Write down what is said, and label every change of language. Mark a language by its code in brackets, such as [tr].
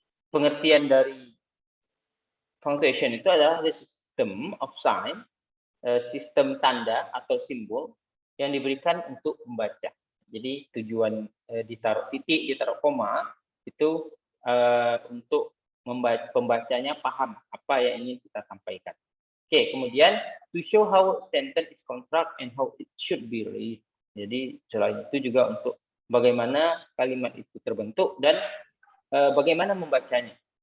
[id] Pengertian dari punctuation itu adalah [en] the system of sign, [id] sistem tanda atau simbol yang diberikan untuk membaca. Jadi tujuan ditaruh titik, ditaruh koma itu untuk pembacanya paham apa yang ingin kita sampaikan. [en] Oke, kemudian to show how sentence is construct and how it should be read. [id] Jadi selain itu juga untuk bagaimana kalimat itu terbentuk dan bagaimana membacanya.